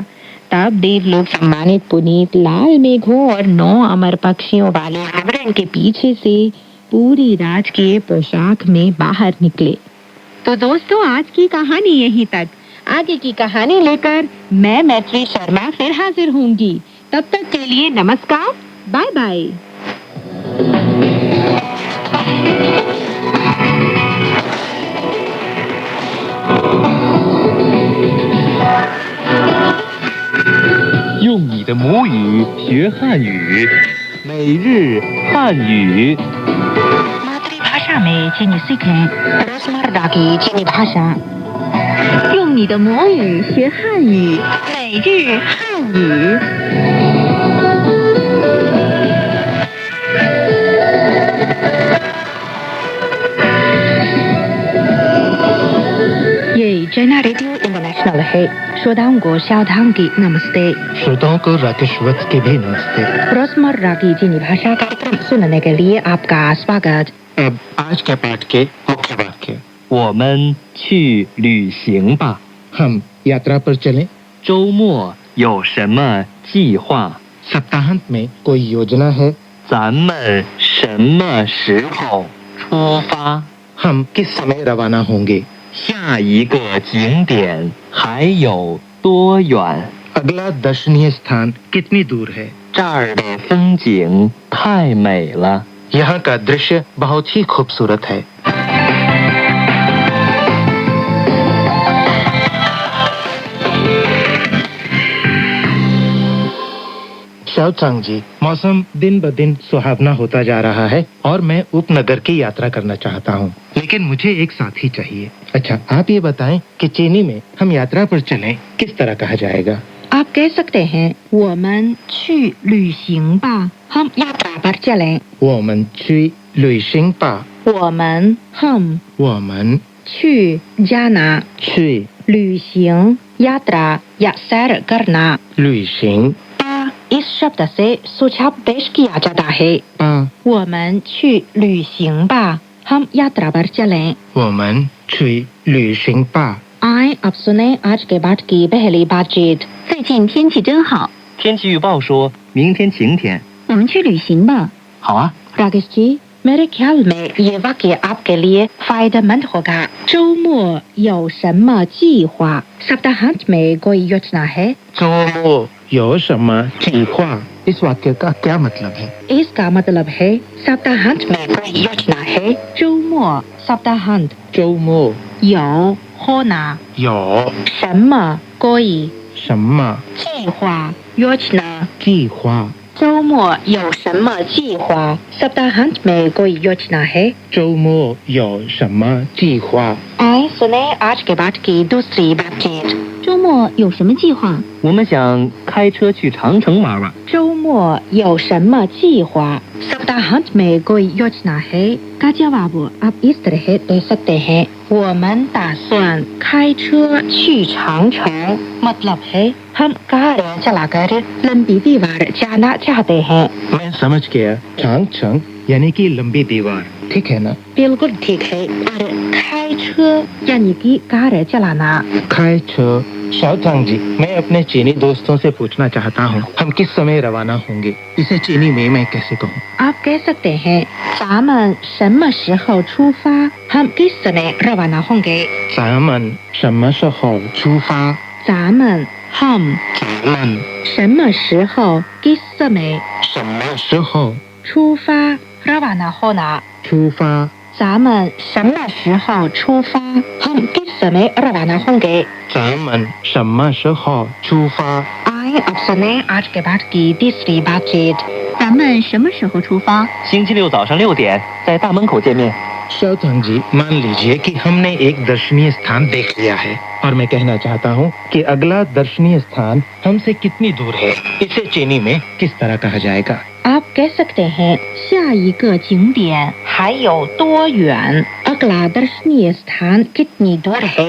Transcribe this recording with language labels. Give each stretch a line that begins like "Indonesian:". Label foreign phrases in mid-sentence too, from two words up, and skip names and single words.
Hindi: तब देवलोक सम्मानित पुनीत लाल मेघों और 9 अमर पक्षियों वाले आवरण के पीछे से पूरी राजकीय पोशाक में बाहर निकले। तो दोस्तों, आज की कहानी यहीं तक। आगे की कहानी लेकर मैं मैत्री शर्मा फिर हाजिर होंगी। तब तक के लिए नमस्कार, बाय बाय।
Chinese: 用你的母语学汉语，每日汉语。
Hindi: मातृभाषा में चीनी सीखें रोजमर्रा की चीनी भाषा।
Chinese: 用你的母语学汉语，每日汉语。
Hindi: ये चैना रेडियो इंटरनेशनल है। श्रोताओं को सावधान की नमस्ते। श्रोताओं को राकेशवत के भी नमस्ते। रोजमर्रा की चीनी भाषा कार्यक्रम सुनने के लिए आपका स्वागत। अब आज के पाठ के मुख्य वाक्य।
Chinese: 我们去旅行吧。
Hindi: हम यात्रा पर चलें।
Chinese: 周末有什么计划？
Hindi: सप्ताहांत में कोई योजना है?
Chinese: 咱们什么时候出发？
Hindi: हम किस समय रवाना होंगे?
Chinese: 下一个景点还有多远？
Hindi: अगला दर्शनीय स्थान कितनी दूर है?
Chinese: 这儿的风景太美了。
Hindi: यहाँ का दृश्य बहुत ही खूबसूरत है। शाओचांग जी, मौसम दिन ब दिन सुहावना होता जा रहा है और मैं उपनगर की यात्रा करना चाहता हूँ, लेकिन मुझे एक साथी चाहिए। अच्छा, आप ये बताएं कि चीनी में हम यात्रा पर चलें किस तरह कहा जाएगा? आप कह सकते हैं
Chinese: 我们去旅行吧
Hindi: हम यात्रा पर चलें
Chinese: 我们去旅行吧我们 हम 我们去 जाना 去
Hindi: 旅行 यात्रा या सैर करना
Chinese: 旅行
Hindi: पा इस शब्द से सुझाव पेश किया जाता है
Chinese: 吧我们去旅行吧
Hindi: हम यात्रा पर चलें
Chinese: 我们去旅行吧
Hindi: आए अब सुने आज के बाद की पहली बातचीत
Chinese: 最近天气真好，天气预报说明天晴天。我们去旅行吧。好啊，
Hindi: राकेश जी मेरे ख्याल में ये वाक्य आपके लिए फायदेमंद होगा
Chinese: 周末有什么计划
Hindi: सप्ताहांत में कोई योजना है
Chinese: 周末有什么计划
Hindi: इस वाक्य का क्या मतलब है? इसका मतलब है सप्ताहांत में कोई योजना है 周末 सप्ताहांत
Chinese: 周末有 होना 有什么 कोई 什么计划 योजना 计划周末有什么计划
Hindi: सप्ताहांत में कोई योजना है
Chinese: 周末有什么计划
Hindi: आए सुने आज के बाद की दूसरी बातचीत
Chinese: 周末有什么计划？我们想开车去长城玩玩。周末有什么计划
Hindi: सप्ताहांत में कोई योजना है का जवाब आप इस तरह दे सकते हैं
Chinese: 我们打算开车去长城
Hindi: मतलब है हम कार चलाकर लंबी दीवार जाना चाहते हैं मैं समझ गया। चांगचंग यानी कि लंबी दीवार, ठीक है ना? बिल्कुल ठीक है और खाई यानी कि कार चलाना खाए छ शाओचांग जी, मैं अपने चीनी दोस्तों से पूछना चाहता हूँ हम किस समय रवाना होंगे। इसे चीनी में मैं कैसे कहूँ? आप कह सकते हैं
Chinese: 咱们什么时候出发
Hindi: हम किस समय रवाना होंगे
Chinese: 咱们什么时候出发？咱们 हम 咱们什么时候
Hindi: किस समय
Chinese: 什么时候
Hindi: 出发 रवाना होना
Chinese: 出发？咱们什么时候出发
Hindi: हम किस समय रवाना होंगे
Chinese: 咱们什么时候出发？
Hindi: आए अब सुने आज के बाद की तीसरी बातचीत
Chinese: 咱们什么时候出发？星期六早上6点在大门口见面。
Hindi: शाओचांग जी, मान लीजिए कि हमने एक दर्शनीय स्थान देख लिया है और मैं कहना चाहता हूँ कि अगला दर्शनीय स्थान हमसे कितनी दूर है। इसे चीनी में किस तरह कहा जाएगा? आप कह सकते हैं
Chinese: 下一个景点还有多远
Hindi: अगला दर्शनीय स्थान कितनी दूर है